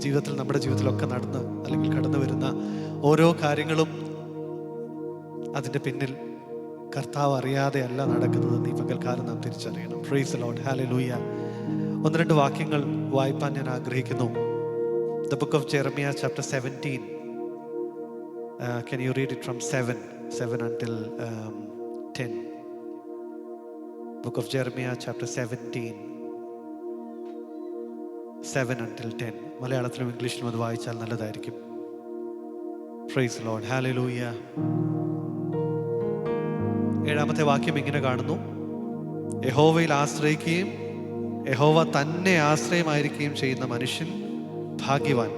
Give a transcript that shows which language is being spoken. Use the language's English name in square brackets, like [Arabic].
[Malayalam] ജീവിതത്തിൽ, നമ്മുടെ ജീവിതത്തിലൊക്കെ നടന്ന് അല്ലെങ്കിൽ കടന്നു വരുന്ന ഓരോ കാര്യങ്ങളും അതിൻ്റെ പിന്നിൽ കർത്താവ് അറിയാതെ അല്ല നടക്കുന്നതെന്ന് ഈ പകൽക്കാലം നാം തിരിച്ചറിയണം. Praise Lord, hallelujah. ഒന്ന് രണ്ട് വാക്യങ്ങൾ വായിപ്പാൻ ഞാൻ ആഗ്രഹിക്കുന്നു. [English] The book of Jeremiah chapter 17. Can you read it from 7 until 10? Book of Jeremiah chapter 17, 7 until 10. [Malayalam] മലയാളത്തിലും ഇംഗ്ലീഷിലും അത് വായിച്ചാൽ നല്ലതായിരിക്കും. Praise the Lord, hallelujah. 7-ാമത്തെ വാക്യം ഇങ്ങനെ കാണുന്നു: യഹോവയിൽ ആശ്രയിക്കുകയും യഹോവ തന്നെ ആശ്രയമായിരിക്കുകയും ചെയ്യുന്ന മനുഷ്യൻ ഭാഗ്യവാൻ.